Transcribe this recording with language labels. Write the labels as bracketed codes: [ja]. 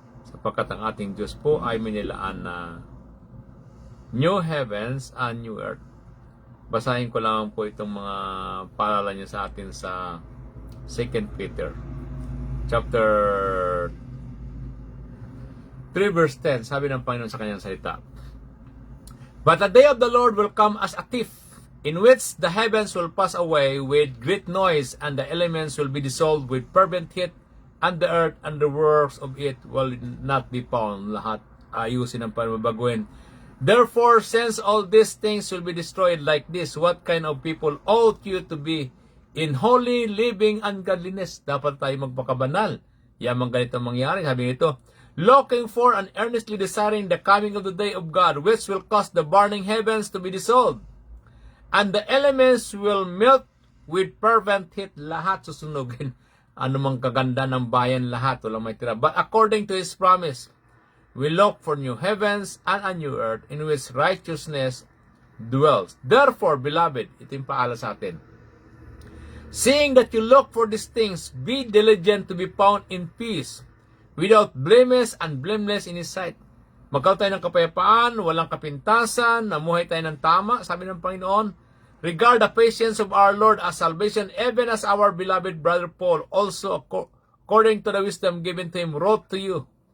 [tl] Sapagkat ang ating Diyos po ay minilaan na new heavens and new earth. Basahin ko lang po itong mga paalala niya sa atin sa 2 Peter chapter 3 verse 10. Sabi ng Panginoon sa kanyang salita, [en] but the day of the Lord will come as a thief, in which the heavens will pass away with great noise, and the elements will be dissolved with fervent heat, and the earth and the works of it will not be found. [tl] Lahat ayusin ang pamabaguhin. [en] Therefore, since all these things will be destroyed like this, what kind of people ought you to be in holy living and godliness? [tl] Dapat tayo magpakabanal. Yamang ganito mangyari. Sabi nito, [en] looking for and earnestly desiring the coming of the day of God, which will cause the burning heavens to be dissolved, and the elements will melt with fervent heat. [tl] Lahat susunugin. Ano mang kaganda ng bayan, lahat, walang may tira. [en] But according to His promise, we look for new heavens and a new earth in which righteousness dwells. Therefore, beloved, [tl] ito yung paala sa atin. [en] Seeing that you look for these things, be diligent to be found in peace, without blemish and blameless in His sight. [tl] Magkaroon tayo ng kapayapaan, walang kapintasan, namuhay tayo ng tama, sabi ng Panginoon. [en] Regard the patience of our Lord as salvation, even as our beloved brother Paul, also according to the wisdom given to him, wrote to you.